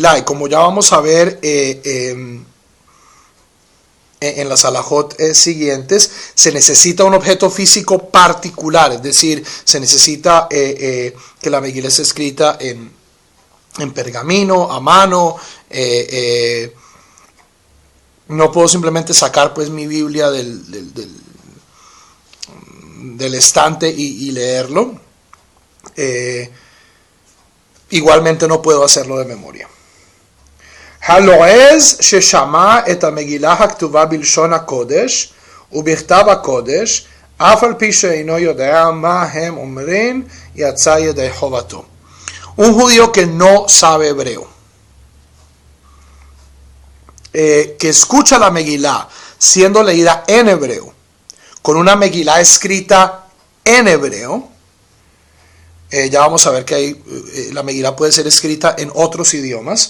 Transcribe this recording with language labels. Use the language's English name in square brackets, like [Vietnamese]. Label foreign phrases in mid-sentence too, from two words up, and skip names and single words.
[Spanish] Y como ya vamos a ver en las halajot siguientes, se necesita un objeto físico particular, es decir, se necesita que la Megillah esté escrita en pergamino, a mano. No puedo simplemente sacar pues mi Biblia del estante y leerlo. Igualmente no puedo hacerlo de memoria. [Hebrew] הלועז ששמע את המגילה הכתובה בלשון הקודש ובכתב הקודש, אף על פי שאינו יודע מה הם אומרים, יצא ידי חובתו. [Spanish] Un judío que no sabe hebreo, que escucha la Megilá siendo leída en hebreo, con una Megilá escrita en hebreo, ya vamos a ver que la Megilá puede ser escrita en otros idiomas.